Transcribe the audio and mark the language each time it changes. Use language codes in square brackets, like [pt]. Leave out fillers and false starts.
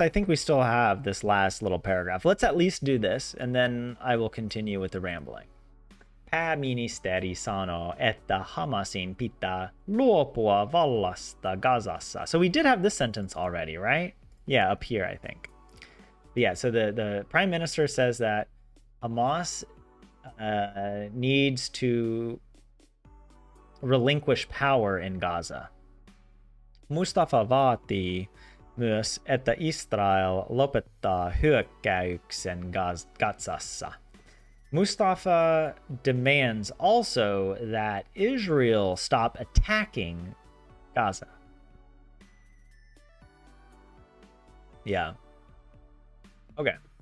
[en] I think we still have this last little paragraph. Let's at least do this, and then I will continue with the rambling. [fi] Pääministeri sanoo, että Hamasin pitää luopua vallasta Gazassa. [en] So we did have this sentence already, right? Yeah, up here, I think. But yeah, so the prime minister says that Hamas needs to relinquish power in Gaza. [fi] Mustafa vaatii myös, että Israel lopettaa hyökkäyksen Gazassa. [en] Mustafa demands also that Israel stop attacking Gaza. Yeah. Okay.